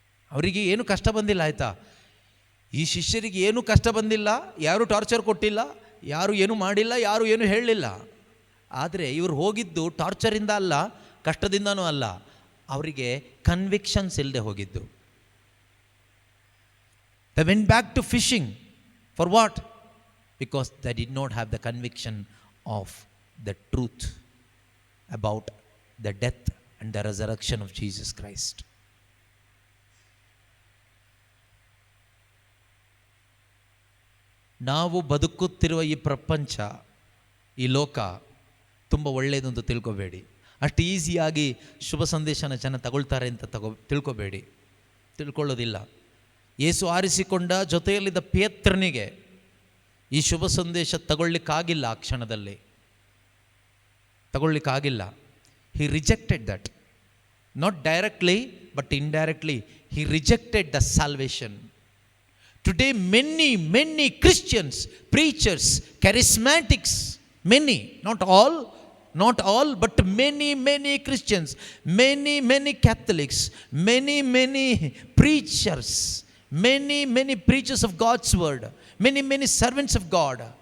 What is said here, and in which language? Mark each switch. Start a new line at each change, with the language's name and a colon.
Kannada: ಅವರಿಗೆ ಏನು ಕಷ್ಟ ಬಂದಿಲ್ಲ, ಆಯಿತಾ? ಈ ಶಿಷ್ಯರಿಗೆ ಏನೂ ಕಷ್ಟ ಬಂದಿಲ್ಲ, ಯಾರೂ ಟಾರ್ಚರ್ ಕೊಟ್ಟಿಲ್ಲ, ಯಾರು ಏನೂ ಮಾಡಿಲ್ಲ, ಯಾರು ಏನೂ ಹೇಳಲಿಲ್ಲ. ಆದರೆ ಇವರು ಹೋಗಿದ್ದು ಟಾರ್ಚರಿಂದ ಅಲ್ಲ, ಕಷ್ಟದಿಂದನೂ ಅಲ್ಲ, ಅವರಿಗೆ ಕನ್ವಿಕ್ಷನ್ಸ್ ಇಲ್ಲದೆ ಹೋಗಿದ್ದು.
English: They went back to fishing. For what? Because they did not have the conviction of the truth about the death and the resurrection of Jesus Christ.
Kannada: ನಾವು ಬದುಕುತ್ತಿರುವ ಈ ಪ್ರಪಂಚ, ಈ ಲೋಕ ತುಂಬ ಒಳ್ಳೆಯದು ಅಂತ ತಿಳ್ಕೊಬೇಡಿ. ಅಷ್ಟು ಈಸಿಯಾಗಿ ಶುಭ ಸಂದೇಶನ ಜನ ತಗೊಳ್ತಾರೆ ಅಂತ ತಿಳ್ಕೊಬೇಡಿ, ತಿಳ್ಕೊಳ್ಳೋದಿಲ್ಲ. ಯೇಸು ಆರಿಸಿಕೊಂಡ ಜೊತೆಯಲ್ಲಿದ್ದ ಪೇತ್ರನಿಗೆ ಈ ಶುಭ ಸಂದೇಶ ತಗೊಳ್ಳಿಕ್ಕಾಗಿಲ್ಲ, ಆ ಕ್ಷಣದಲ್ಲಿ ತಗೊಳ್ಳಿಕ್ಕಾಗಿಲ್ಲ.
English: He rejected that, not directly but indirectly he rejected the salvation. Today many Christians, preachers, charismatics, many, not all, but many Christians, many Catholics, many preachers, many preachers of God's word, many servants of God,